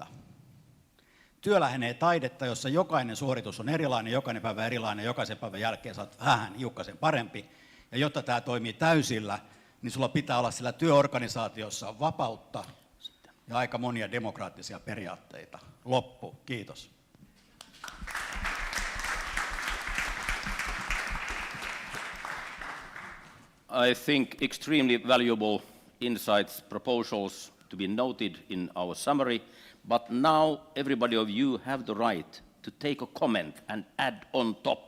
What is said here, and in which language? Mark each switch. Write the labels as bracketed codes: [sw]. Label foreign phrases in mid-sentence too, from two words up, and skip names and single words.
[fi] Työ lähenee taidetta, jossa jokainen suoritus on erilainen, jokainen päivä erilainen, jokaisen päivän jälkeen saat vähän hiukkasen parempi. Ja jotta tämä toimii täysillä, niin sulla pitää olla sillä työorganisaatiossa vapautta ja aika monia demokraattisia periaatteita. Loppu. Kiitos. [en] I think extremely valuable insights, proposals to be noted in our summary, but now everybody of you have the right to take a comment and add on top.